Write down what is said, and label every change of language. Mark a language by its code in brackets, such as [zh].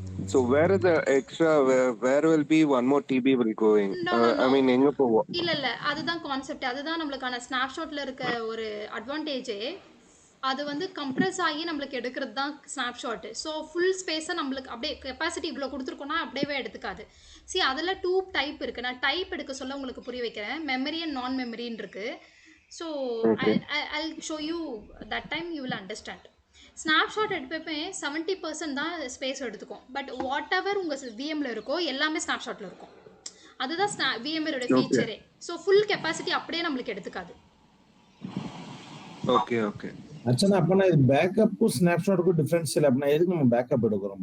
[en] So where is the extra, where will be one more TB will going? I mean [ta] எங்க போவோம்? இல்ல அதுதான் concept. அதுதான் நம்மளுக்கான ஸ்னாப்ஷாட்ல இருக்க ஒரு அட்வான்டேஜே. அது வந்து கம்ப்ரஸ் ஆகி நம்மளுக்கு எடுக்கிறது தான் ஸ்னாப்ஷாட்டு. ஸோ ஃபுல் ஸ்பேஸை நம்மளுக்கு அப்படியே கெப்பாசிட்டி இவ்வளோ கொடுத்துருக்கோன்னா அப்படியே எடுத்துக்காது. அதில் 2 டைப் இருக்குது. நான் டைப் எடுக்க சொல்ல உங்களுக்கு புரிய வைக்கிறேன். மெமரி அண்ட் நான் மெமரின்னு இருக்குது. [en] So I'll show you that time you will understand. [ta] Snapshot எடுப்பப்பே 70% தான் ஸ்பேஸ் எடுத்துக்கும். பட் வாட் எவர் உங்கள் விஎம்மில் இருக்கோ எல்லாமே ஸ்னாப்ஷாட்டில் இருக்கும். அதுதான் விஎம்ஏரோட ஃபீச்சரே. ஸோ ஃபுல் கெப்பாசிட்டி அப்படியே நம்மளுக்கு எடுத்துக்காது. Okay okay. அச்சனா, அப்பனா இது பேக்கப்புக்கும் ஸ்னாப்ஷாட்டுக்கும் டிஃபரன்ஸ் இல்லை. அப்படின்னா எதுக்கு நம்ம பேக்கப் எடுக்கிறோம்?